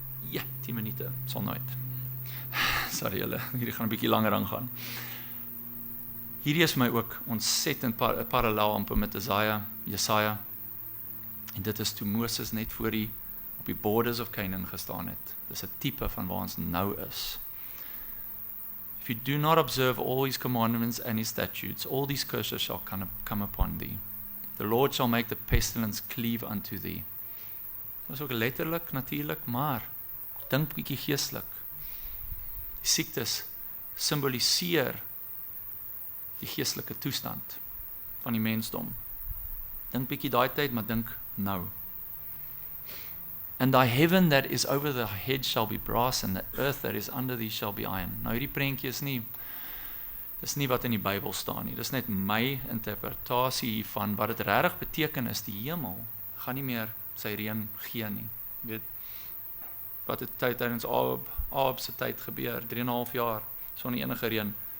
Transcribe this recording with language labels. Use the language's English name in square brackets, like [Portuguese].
[Afrikaans] Ja, 10 minute, sal nooit. Sorry julle, hierdie gaan 'n bietjie langer aangaan. Hierdie is vir my ook ontsettend parallel amper met Jesaja. En dit is toe Moses net op die [English] borders of Canaan [Afrikaans] gestaan het. Dis 'n tipe van waar ons nou is. [English] If you do not observe all his commandments and his statutes, all these curses shall come upon thee. The Lord shall make the pestilence cleave unto thee. [Afrikaans] Dat is ook letterlik, natuurlik, maar dink bietjie geestelik. Die siektes simboliseer die geestelike toestand van die mensdom. Dink bietjie daai tyd, maar dink nou. [English] And thy heaven that is over the head shall be brass, and the earth that is under thee shall be iron. [Afrikaans] Nou hierdie prentjie is nie wat in die Bybel staan nie. Dis net my interpretasie hiervan. Wat dit regtig beteken is, die hemel gaan nie meer sy reën gee nie. Weet wat het tydens Ahab se tyd gebeur, 3,5 jaar, sonder enige reën.